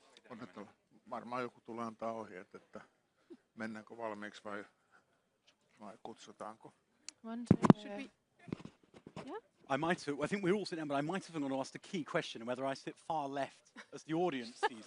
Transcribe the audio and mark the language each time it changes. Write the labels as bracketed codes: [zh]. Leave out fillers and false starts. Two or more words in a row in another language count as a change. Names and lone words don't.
[fi] Varmaan joku tulee antaa ohjeet, että mennäänkö valmiiksi vai kutsutaanko. [en] Should we? Yeah. I think we're all sitting down, but I might have want to ask the key question whether I sit far left as the audience sees.